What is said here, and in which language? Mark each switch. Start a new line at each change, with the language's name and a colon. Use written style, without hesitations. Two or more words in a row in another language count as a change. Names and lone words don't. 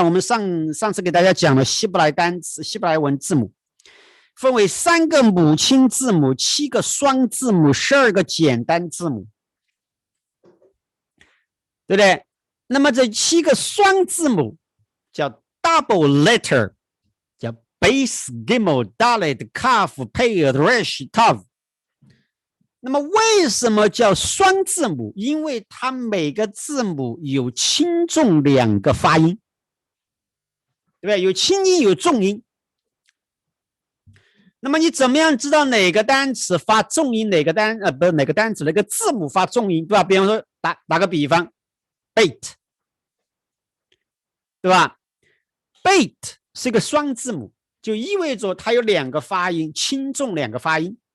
Chinese: 我们上次给大家讲了希伯来单词、希伯来文字母，分为3个母亲字母、7个双字母、12个简单字母，对不对？那么这7个双字母叫
English: double letter，
Chinese: 叫
Hebrew: בית גימל דלת כף פא ריש תו.
Chinese: 那么为什么叫双字母？因为它每个字母有轻重2个发音，对不对？有轻音有重音。那么你怎么样知道哪个单词发重音，哪个单词哪个字母发重音，对吧？比方说打个比方 ，bait， 对吧 ？bait 是一个双字母，就意味着它有2个发音，轻重2个发音。